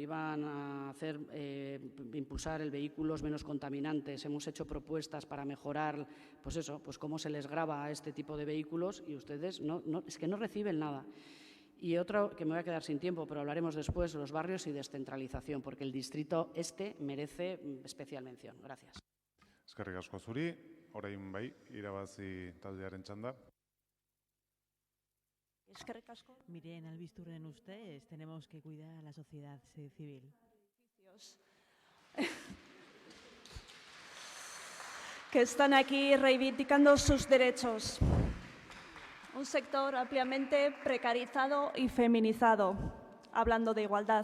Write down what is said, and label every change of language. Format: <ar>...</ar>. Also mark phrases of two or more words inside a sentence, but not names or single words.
<es>Iban a impulsar el vehículos menos contaminantes. Hemos hecho propuestas para mejorar, pues eso, pues cómo se les grava a este tipo de vehículos y ustedes es que no reciben nada. Y otro, que me voy a quedar sin tiempo, pero hablaremos después, los barrios y descentralización, porque el distrito merece especial mención. Gracias.</es> <eu>Eskerrik asko zuri, orain bai, irabazi taldearen txanda. Eskerrik asko. Miren, albisturren ustez,</eu> <es>tenemos que cuidar a la sociedad civil. Que están aquí reivindicando sus derechos. Un sector ampliamente precarizado y feminizado, hablando de igualdad.</es>